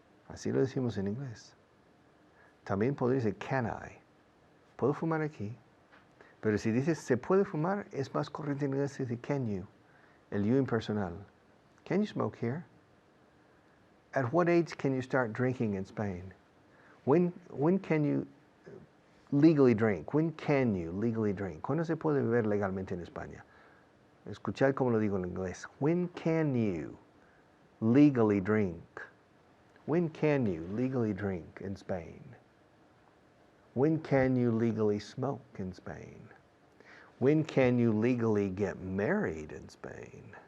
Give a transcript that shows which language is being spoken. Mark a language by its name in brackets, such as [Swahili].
[Spanish] Así lo decimos en inglés. También podría decir can I. ¿Puedo fumar aquí? Pero si dices se puede fumar, es más corriente en inglés decir can you. El you impersonal. [English] Can you smoke here? At what age can you start drinking in Spain? When can you legally drink? When can you legally drink? [Spanish] ¿Cuándo se puede beber legalmente en España? Escuchad cómo lo digo en inglés. [English] When can you legally drink? When can you legally drink in Spain? When can you legally smoke in Spain? When can you legally get married in Spain?